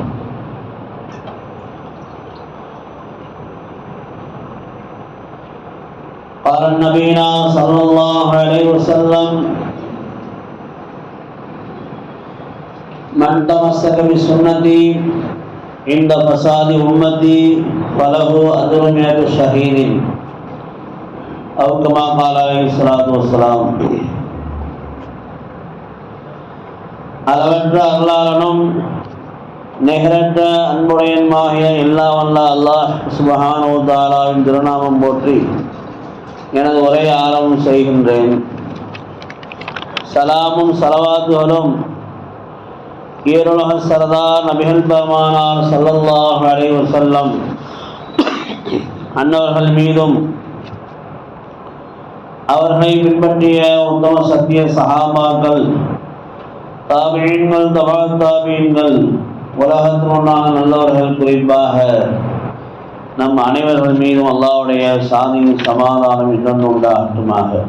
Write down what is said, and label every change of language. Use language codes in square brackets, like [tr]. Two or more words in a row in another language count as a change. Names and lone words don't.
[ar] قال النبي صلى الله عليه وسلم من تمسك بسنتي عند فساد أمتي فله أجر 100 شهيد أو كما قال عليه الصلاة والسلام. [ta] அளவற்ற அருளாளனும் நிகரற்ற அன்புடையனுமாகிய எல்லாம் வல்ல [ar] الله سبحانه و تعالى [ta] திருநாமம் போற்றி எனது உரையை ஆரம்பம் செய்கின்றேன். சலாமும் சலவாத்துகளும் ஈருலக சரதார் நபிகள் பெருமானார் [ar] صلى الله عليه وسلم [ta] அன்னவர்கள் மீதும் அவர்களை பின்பற்றிய உத்தம சத்திய சஹாபாக்கள் தாபீன்கள் தபா தாபீன்கள் உலகத்தினுண்டான நல்லவர்கள் குறிப்பாக நம் அனைவர்கள் மீதும் அல்லாஹ்வுடைய சாந்தியும் சமாதானம் இன்னொன்று உண்டாகட்டுமாக.